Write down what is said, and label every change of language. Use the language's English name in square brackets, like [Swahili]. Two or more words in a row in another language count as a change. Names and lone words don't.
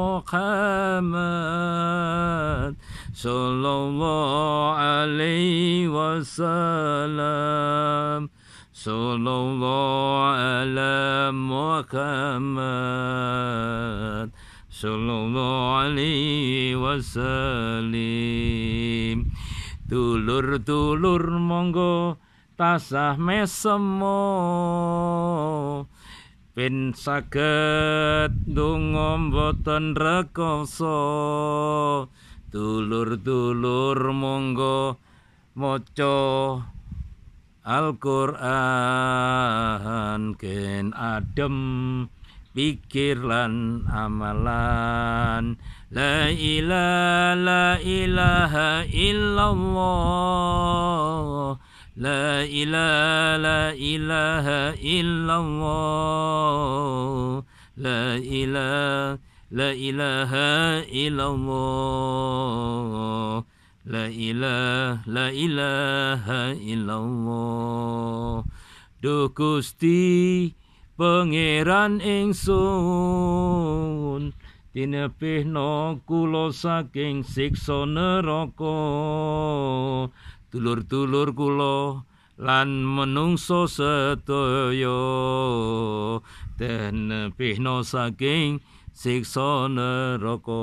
[Arabic] محمد صلى الله عليه وسلم صلى الله على محمد صلى الله عليه وسلم. [Javanese] Dulur-dulur monggo tasah mesemo, ben saged ndonga mboten rekoso, Dulur-dulur monggo maca Al-Qur'an ken adem pikir lan amalan. [Arabic] لا إله إلا الله لا إله إلا الله لا إله إلا الله لا إله إلا الله. [Javanese] Duh Gusti Pangeran ingsun, tinebihna kula saking siksa neraka. Dulur-dulur kula lan menungso sedaya, tinebihna saking siksa neraka.